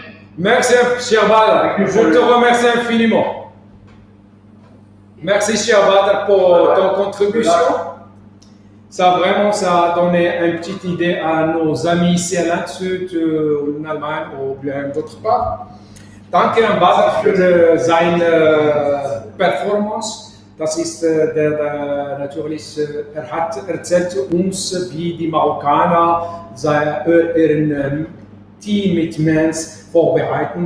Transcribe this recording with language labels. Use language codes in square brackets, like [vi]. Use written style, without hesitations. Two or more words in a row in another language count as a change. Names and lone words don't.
[fr] Merci, cher Badr. Je te remercie infiniment. Merci, cher Badr, pour ton contribution. Ça a donné une petite idée à nos amis ici à Landshut, en Allemagne ou bien d'autre part. [de] Danke an Badr für seine Performance. Das ist natürlich, hat erzählt uns, wie die Marokkaner ihren Tee mit Mens vorbereiten.